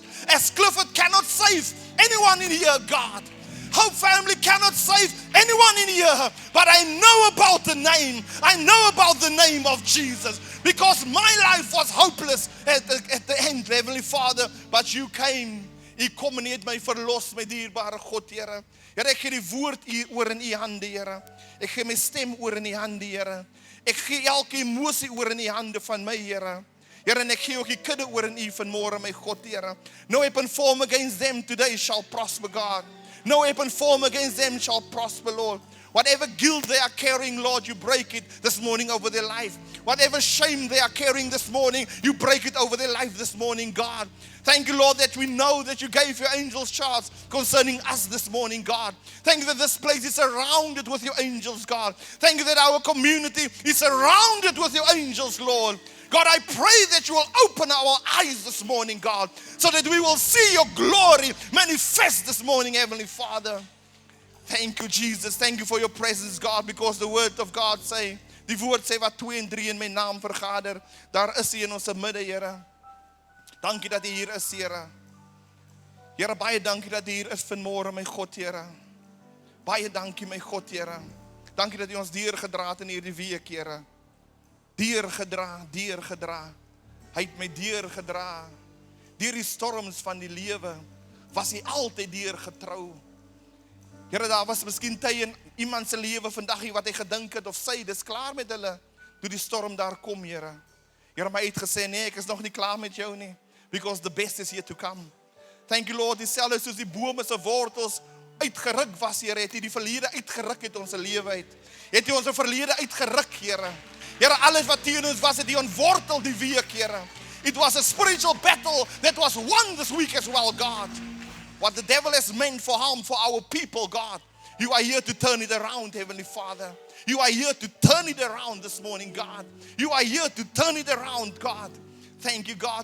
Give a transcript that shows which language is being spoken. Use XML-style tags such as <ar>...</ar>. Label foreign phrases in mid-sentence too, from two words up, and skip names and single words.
<en>As Clifford cannot save anyone in here, God, Hope Family cannot save anyone in here, but I know about the name. I know about the name of Jesus, because my life was hopeless at the end, Heavenly Father, but you came.</en> <af>U kom en u het my verlos, my dierbare God, Here. Here, ek gee die woord oor in u hande, Here. Ek gee my stem oor in u hande, Here. Ek gee elke emosie oor in u hande van my, Here. Here, en ek gee ook die kudde oor in u vanmôre, my God, Here.</af> <en>No weapon formed against them today shall prosper, God. No weapon formed against them shall prosper, Lord. Whatever guilt they are carrying, Lord, you break it this morning over their life. Whatever shame they are carrying this morning, you break it over their life this morning, God. Thank you, Lord, that we know that you gave your angels charge concerning us this morning, God. Thank you that this place is surrounded with your angels, God. Thank you that our community is surrounded with your angels, Lord. God, I pray that you will open our eyes this morning, God, so that we will see your glory manifest this morning, Heavenly Father. Thank you, Jesus. Thank you for your presence, God, because the word of God say,</en> <af>die woord sê wat 2 en 3 in my naam vergader, daar is U in ons midde, Here. Dankie dat U hier is, Here. Here, baie dankie dat U hier is vanmôre, my God, Here. Baie dankie, my God, Here. Dankie dat U ons deurgedra het in hierdie week, Here. Deurgedra. Hy het my deurgedra. Deur die storms van die lewe was hy altyd deurgetrou. Here, daar was miskien tye in iemand se lewe vandag wat hy gedink het of sy, dis klaar met hulle, toe die storm daar kom, Here. Here, maar hy het gesê, nee, ek is nog nie klaar met jou nie,</af> <en>because the best is yet to come. Thank you, Lord,</en> <af>dieselfde soos die bome se wortels uitgeruk was, Here, het hy die verlede uitgeruk uit ons lewe uit. Het hy ons verlede uitgeruk, Here. Here, alles wat teen ons was, het hy ontwortel die week, Here.</af> <en>It was a spiritual battle that was won this week as well, God. What the devil has meant for harm for our people, God, you are here to turn it around, Heavenly Father. You are here to turn it around this morning, God. You are here to turn it around, God. Thank you, God.</en>